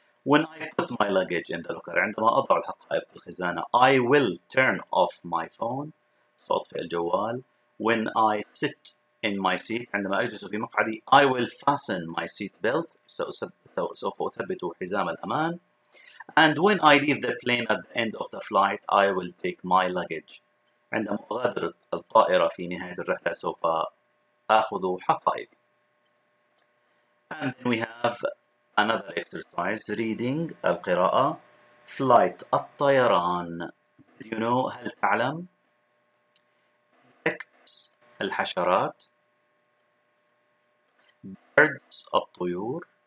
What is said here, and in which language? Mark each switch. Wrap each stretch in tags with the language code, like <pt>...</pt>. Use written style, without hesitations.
<en>When I put my luggage in the locker,</en> <ar>عندما أضع الحقائب في الخزانة,</ar> <en>I will turn off my phone.</en> <ar>سأطفئ الجوال.</ar> <en>When I sit in my seat,</en> <ar>عندما أجلس في مقعدي,</ar> <en>I will fasten my seat belt.</en> <ar>سوف أثبت حزام الأمان.</ar> <en>And when I leave the plane at the end of the flight, I will take my luggage.</en> <ar>عندما أغادر الطائرة في نهاية الرحلة سوف آخذ حقائبي.</ar> <en>And then we have another exercise, reading القراءة. Flight الطيران. Do you know,</en> <ar>هل تعلم؟</ar> <en>Insects الحشرات. Birds الطيور.</en>